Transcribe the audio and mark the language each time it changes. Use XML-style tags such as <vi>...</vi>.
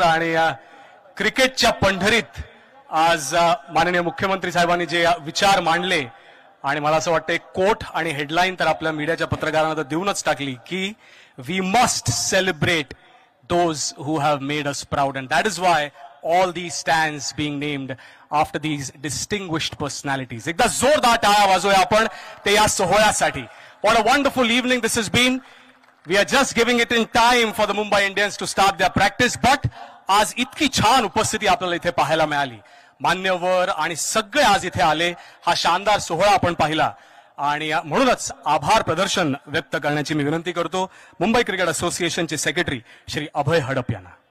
<mr>आणि क्रिकेटच्या पंढरीत आज माननीय मुख्यमंत्री साहेबांनी जे विचार मांडले आणि मला असं वाटतं एक कोट आणि हेडलाईन तर आपल्या मीडियाच्या पत्रकारांना तर देऊनच टाकली की</mr> <en>We must celebrate those who have made us proud, and that is why all these stands being named after these distinguished personalities.</en> <mr>एकदा जोरदार टाळ्या वाजवूया आपण ते या सोहळ्यासाठी.</mr> <en>What a wonderful evening this has been. We are just giving it in time for the Mumbai Indians to start their practice, but</en> <mr>आज इतकी छान उपस्थिती आपल्याला इथे पाहायला मिळाली. मान्यवर आणि सगळे आज इथे आले. हा शानदार सोहळा आपण पाहिला आणि म्हणूनच आभार प्रदर्शन व्यक्त करण्याची मी विनंती करतो मुंबई क्रिकेट असोसिएशनचे सेक्रेटरी श्री अभय हडप यांना.</mr>